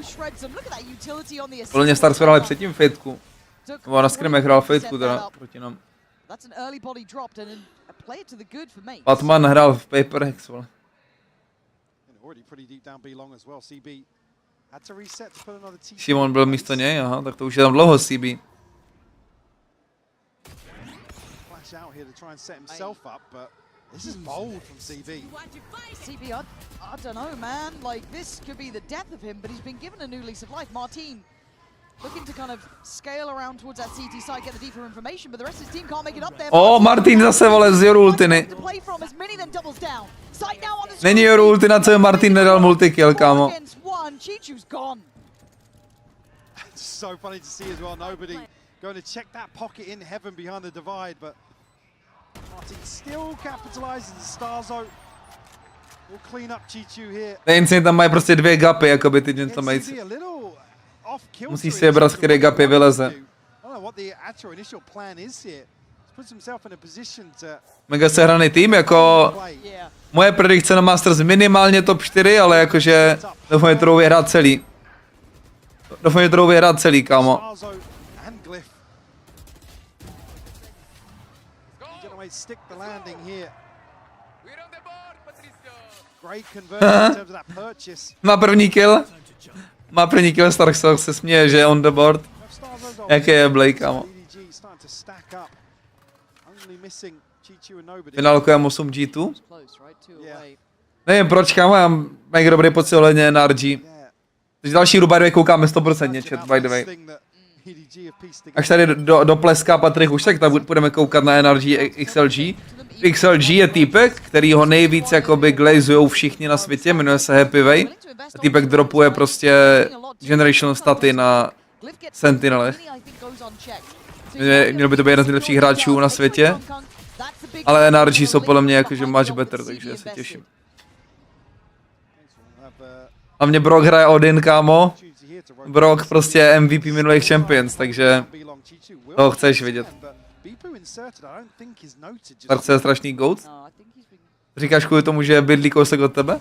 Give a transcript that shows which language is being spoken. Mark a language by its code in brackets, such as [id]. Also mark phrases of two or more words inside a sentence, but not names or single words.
[cs] Podle mě Stars hráli předtím fadeku. Nebo na scrimech hrál fadeku teda proti nám. Batman hrál v Paper Hex, vole. Šimon byl místo něj, aha, tak to už je tam dlouho CB. [en] This is bold from CB. CB, I don't know, man. Like, this could be the death of him, but he's been given a new lease of life. Martin looking to kind of scale around towards that CT side, get the deeper information, but the rest of his team can't make it up there. [cs] Oh, Martin zase, vole, z Yoru ultiny. Není Yoru ultina, co Martin nedal multikill, kámo. [en] So funny to see as well, nobody going to check that pocket in heaven behind the divide, but Martin still capitalizes the Starzo. Will clean up Chichu here. [cs] Ten tam mají prostě dvě gapy, jakoby ty Gentlemates. Musíš si vybrat, z které gapy vyleze. Mega sehraný tým, jako moje predikce na Masters minimálně top 4, ale jakože doufám, že to budou vyhrát celý. Doufám, že to budou vyhrát celý, kámo. Má první kill. Má první kill, Stark se směje, že je [en] on the board. [cs] Jaký je Blake, kámo. Finálkujeme 8 G2. Nevím proč, kámo, já mám mega dobrý pocit ohledně NRG. Takže další hru, [en] by the way, [cs] koukáme 100% chat, [en] by the way. [cs] Až tady dopleská Patrik už, tak budeme koukat na NRG XLG. XLG je týpek, který ho nejvíc jakoby glazujou všichni na světě, jmenuje se Happy Way. A týpek dropuje prostě generational staty na Sentinelech. Měl by to být jeden z nejlepších hráčů na světě. Ale NRG jsou podle mě jakože [en] much better, [cs] takže se těším. Hlavně brawk hraje Odin, kámo. Brawk prostě MVP minulých Champions, takže to chceš vidět. Tarce je strašný goat. Říkáš kvůli tomu, že bydlí kousek od tebe?